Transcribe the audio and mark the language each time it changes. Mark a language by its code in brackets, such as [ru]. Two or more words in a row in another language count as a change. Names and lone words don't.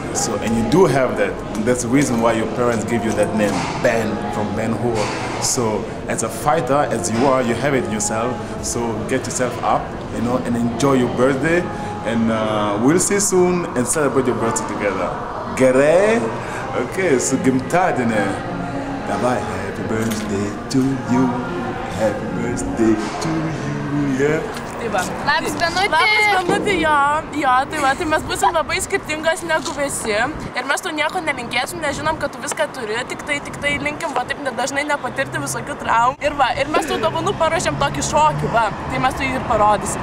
[en] So, and you do have that. And that's the reason why your parents give you that name, Ben, from Ben-Hur. So, as a fighter, as you are, you have it in yourself. So, get yourself up, you know, and enjoy your birthday. And we'll see you soon and celebrate your birthday together. [lt] Gerai? [en] Okay, so [lt] gimtadienį. Davai, [en] happy birthday to you. Happy birthday to you, yeah. [lt] Tai va. Labas, Benutė. Labas, Benutė, jo, tai va, tai mes būsim labai skirtingas negu visi. Ir mes tu nieko nelinkėsim, nežinom, kad tu viską turi, tik tai linkim, va, taip dažnai nepatirti visokių traumų. Ir va, ir mes tu dovanų paruošėm tokį šokį, va, tai mes tu jį ir parodysim.